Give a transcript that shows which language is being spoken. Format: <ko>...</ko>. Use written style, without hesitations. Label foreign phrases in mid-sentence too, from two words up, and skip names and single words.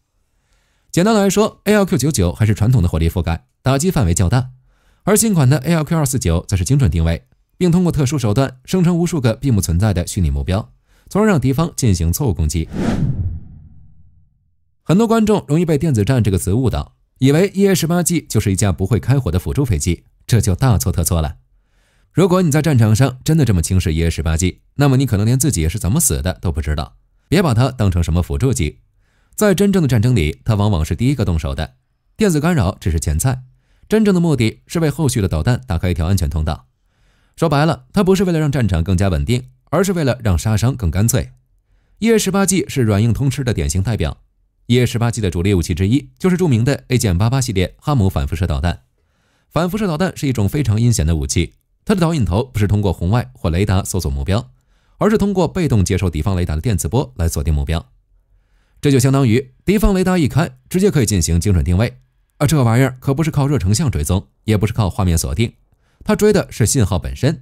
<zh>簡單來說， ALQ99 還是傳統的火力覆蓋，打擊範圍較大，而新款的 ALQ249 則是精準定位，並通過特殊手段生成無數個並不存在的虛擬目標，從而讓敵方進行錯誤攻擊。很多觀眾容易被電子戰這個詞誤導，以為 EA18G 就是一架不會開火的輔助飛機，這就大錯特錯了。如果你在戰場上真的這麼輕視 EA18G， 那麼你可能連自己是怎麼死的都不知道。別把它當成什麼輔助機，在真正的戰爭裡，它往往是第一個動手的。電子干擾只是前菜，真正的目的是為後續的導彈打開一條安全通道。說白了，它不是為了讓戰場更加穩定，而是為了讓殺傷更乾脆。EA18G 是軟硬通吃的典型代表。EA18G 的主力武器之一就是著名的 AGM-88 系列哈姆反輻射導彈。反輻射導彈是一種非常陰險的武器，它的導引頭不是通過紅外或雷達搜索目標，而是通過被動接收敵方雷達的電磁波來鎖定目標。這就相當於敵方雷達一開，直接可以進行精準定位。而這玩意兒可不是靠熱成像追蹤，也不是靠畫面鎖定，它追的是信號本身。</zh>